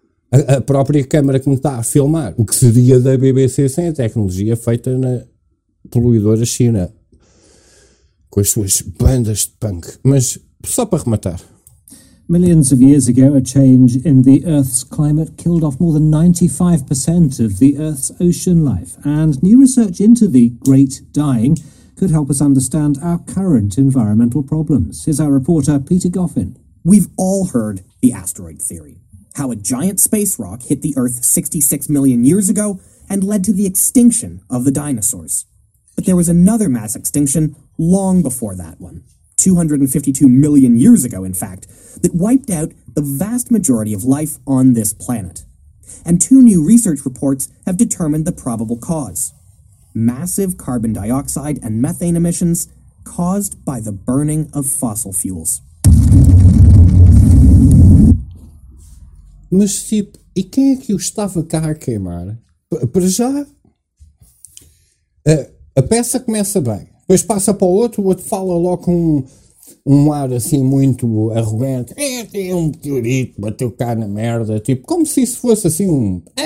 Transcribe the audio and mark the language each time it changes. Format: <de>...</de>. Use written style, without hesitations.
<pt>A própria câmara que me está a filmar, o que seria da BBC sem a tecnologia feita na poluidora China, com as suas bandas de punk. Mas só para rematar.</pt> <en>Millions of years ago, a change in the Earth's climate killed off more than 95% of the Earth's ocean life. And new research into the Great Dying could help us understand our current environmental problems. Here's our reporter, Peter Goffin. We've all heard the asteroid theory. How a giant space rock hit the Earth 66 million years ago and led to the extinction of the dinosaurs. But there was another mass extinction long before that one, 252 million years ago, in fact, that wiped out the vast majority of life on this planet. And two new research reports have determined the probable cause: massive carbon dioxide and methane emissions caused by the burning of fossil fuels.</en> <pt>Mas, tipo, e quem é que o estava cá a queimar? Para já, a peça começa bem. Depois passa para o outro fala logo com um ar, assim, muito arrogante. Tem um meteorito, bateu cá na merda. Tipo, como se isso fosse, assim, um...</pt>